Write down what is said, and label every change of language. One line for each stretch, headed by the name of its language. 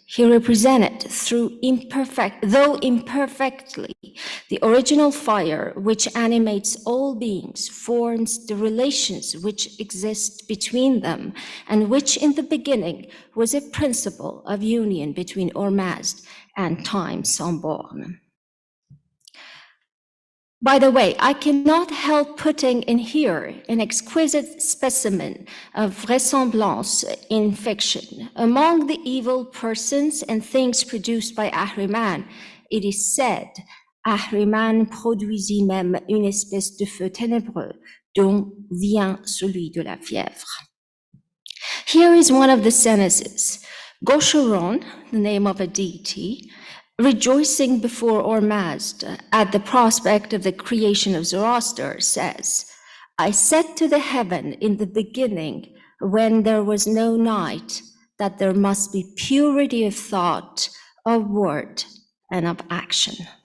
English: He represented, though imperfectly, the original fire which animates all beings, forms the relations which exist between them, and which in the beginning was a principle of union between Ormazd and time sans borne. By the way, I cannot help putting in here an exquisite specimen of vraisemblance in fiction. Among the evil persons and things produced by Ahriman, it is said,
French: Ahriman produisit même une espèce de feu ténébreux, dont vient celui de la fièvre.
English: Here is one of the sentences. Gaucheron, the name of a deity, rejoicing before Ormazd at the prospect of the creation of Zoroaster, says, I said to the heaven in the beginning, when there was no night, that there must be purity of thought, of word, and of action.